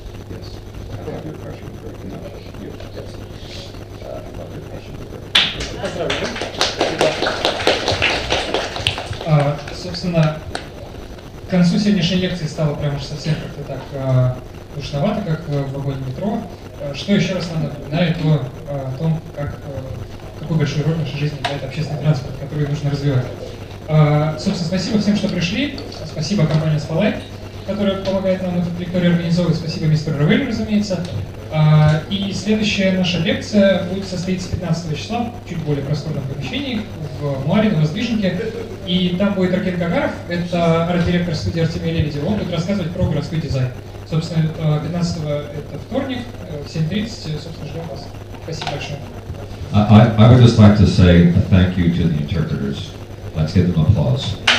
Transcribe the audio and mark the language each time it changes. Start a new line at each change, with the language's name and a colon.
English: Yes, I thought your question was very good. No, you, yes. I thought your question was very good.
Russian: Собственно, к концу сегодняшней лекции стало прям уж совсем как-то так душновато, как в вагоне метро, что еще раз нам напоминает о том, какую большую роль в нашей жизни играет общественный транспорт, который нужно развивать. Собственно, спасибо всем, что пришли. Спасибо компании Spotlight, которая помогает нам эту лекторию организовывать. Спасибо мистеру Равелли, разумеется. И следующая наша лекция будет состоиться 15 числа в чуть более просторном помещении в Муаре, на Воздвиженке. И там будет Ракен Гагаров, это арт-директор студии Артемия Лебедева. Он будет рассказывать про городской дизайн. Собственно, 15-го это вторник, в 7:30, собственно, ждем вас. Спасибо большое.
English: I would just like to say a thank you to the interpreters. Let's give them applause.